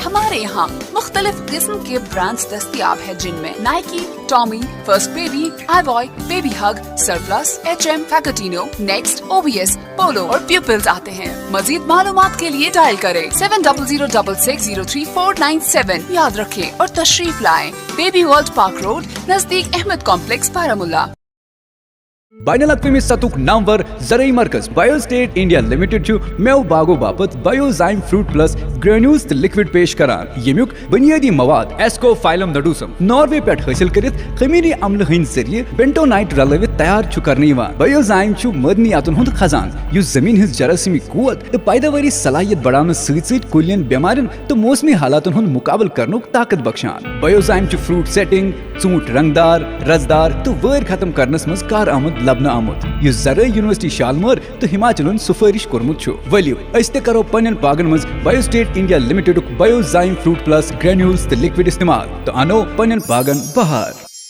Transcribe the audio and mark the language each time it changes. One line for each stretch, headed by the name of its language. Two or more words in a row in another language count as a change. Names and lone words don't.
Urdu: ہمارے یہاں مختلف قسم کے برانڈز دستیاب ہے، جن میں نائکی، ٹامی، فرسٹ بیبی، آئی بوائے، بیبی ہگ، سرپلس، HM، فیکٹینو، نیکسٹ، OBS، پولو اور پیوپلز آتے ہیں۔ مزید معلومات کے لیے ڈائل کریں 7006603497۔ یاد رکھیں اور تشریف لائیں بیبی ورلڈ پارک روڈ نزدیک احمد کمپلیکس بارامولہ۔
Kashmiri: بین الاقوامی سطح نامور زرعی مرکز بایو سٹیٹ انڈیا لمیٹڈ میو باغو باپت بایوزائم فروٹ پلس گرینیولز تو لکوڈ پیش کران، یمیک بنیادی مواد ایسکو فائلم نڈوسم ناروے پہ حاصل کرت خمیری عمل ہند ذریعہ بینٹونائٹ رلوت تیار کرنے بایوزائم معدنیاتن ہند خزان اس زمین ہز جراثیمی قوت تو پیداواری صلاحیت بڑھانے ست کلین بیمارن تو موسمی حالاتن ہند مقابل کرنک طاقت بخشان۔ بایوزائم
English: fruit setting,
Kashmiri: ژوٗنٛٹھ رنگدار، رزدار تو وٲر ختم کرنس مز کارآمد لبنہ آمت، اس زرعی یونیورسٹی شالمور تو ہماچلن سفارش کورمت۔ ولو اس تہ کرو پنن باغن مز بایو سٹیٹ انڈیا لمیٹڈ بایوزائم فروٹ پلس گرینیولز تو لکوڈ استعمال تو انو پنن باغن بہار۔